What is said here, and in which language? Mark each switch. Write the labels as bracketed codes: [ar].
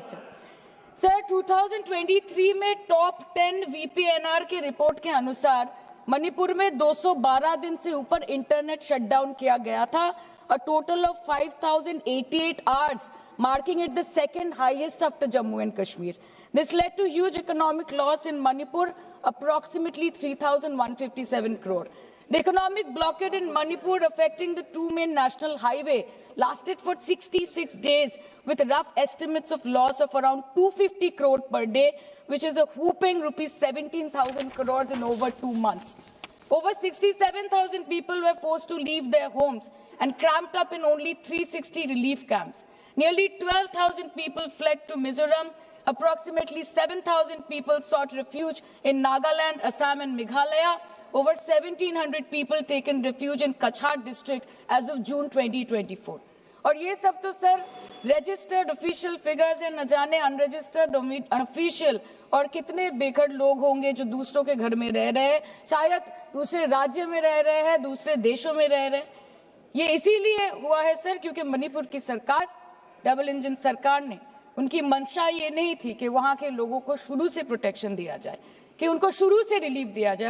[hi] Sir 2023 में top 10 VPNR के report के अनुसार मणिपुर में 212 दिन से ऊपर इंटरनेट शटडाउन किया गया था, [en] A total of 5088 hours, marking it the second highest after Jammu and Kashmir. This led to huge economic loss in Manipur, approximately 3,157 crore. The economic blockade in Manipur affecting the two main national highway lasted for 66 days, with rough estimates of loss of around 250 crore per day, which is a whopping rupees 17,000 crores in over 2 months. Over 67,000 people were forced to leave their homes and cramped up in only 360 relief camps. Nearly 12,000 people fled to Mizoram. Approximately 7,000 people sought refuge in Nagaland, Assam and Meghalaya. Over 1,700 people taken refuge in Kachhar district as of June 2024. [hi] और ये सब तो sir registered official figures है, न जाने unregistered official और कितने बेघर लोग होंगे जो दूसरों के घर में रह रहे हैं, शायद दूसरे राज्य में रह रहे हैं, दूसरे देशों में रह रहे हैं। ये इसीलिए हुआ है सर क्योंकि मणिपुर की सरकार, डबल इंजन सरकार ने, उनकी मंशा ये नहीं थी कि वहां के लोगों को शुरू से प्रोटेक्शन दिया जाए, कि उनको शुरू से रिलीफ दिया जाए।